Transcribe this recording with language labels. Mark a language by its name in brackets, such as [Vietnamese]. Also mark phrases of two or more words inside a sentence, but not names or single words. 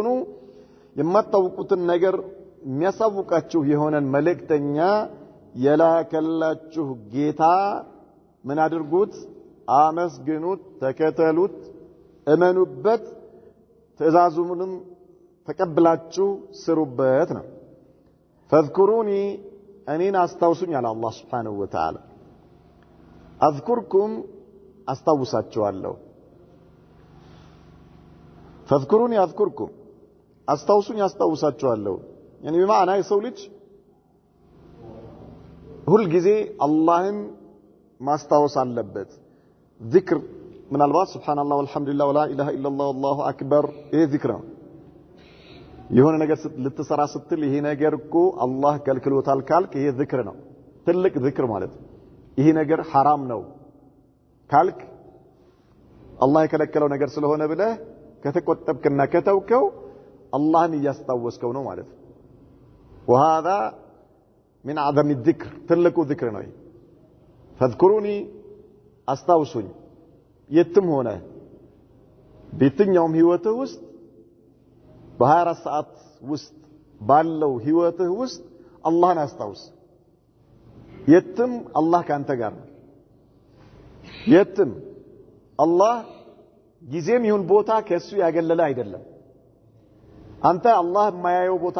[Amharic] የማታውቁትን ነገር የሚያሳውቃችሁ የሆነን መልእክተኛ የላከላችሁ ጌታ ምን አድርጉት አመስግኑት ተከተሉት እመኑበት ትእዛዙንም ተቀብላችሁ ስሩበት ነው ፈዝኩሩኒ እኔን አስታውሱኝ አለ አላህ [Arabic] سبحانه وتعالى [Amharic] አዝኩርኩም አስታውሳችኋለሁ [Arabic] فاذكروني أذكركم [Amharic] አስታውሱኝ አስታውሳችኋለሁ [Arabic] يعني بمعنى [Amharic] የሰው ልጅ ሁሉ ጊዜ አላህን ማስታወስ አለበት ዚክር ምናልባት [Arabic] سبحان الله والحمد لله ولا إله إلا الله والله أكبر [Amharic] ይሄ ዚክር ነው የሆነ ነገር ልትሰራ ስትል ይሄ ነገር እኮ አላህ ከልክሎታል ካልክ ይሄ ዚክር ነው ትልቅ ዚክር ማለት ይሄ ነገር حرام ነው ካልክ አላህ የከለከለው ነገር ስለሆነ ብለህ ከተቆጠብክና ከተውከው አላህን እያስታወስከው ነው ማለት [Arabic] وهذا من عدم الذكر [Amharic] ትልቁ ذكر ነው فاذكروني አስታውሱኝ የትም ሆነ በየትኛውም ህይወትህ ውስጥ በ24 ሰዓት ውስጥ ባለው ህይወትህ ውስጥ አላህን አስታውስ የትም አላህ ካንተ ጋር ነው የትም አላህ ጊዜም ይሁን ቦታ ከሱ ያገለለ አይደለም አንተ አላህ የማያየው ቦታ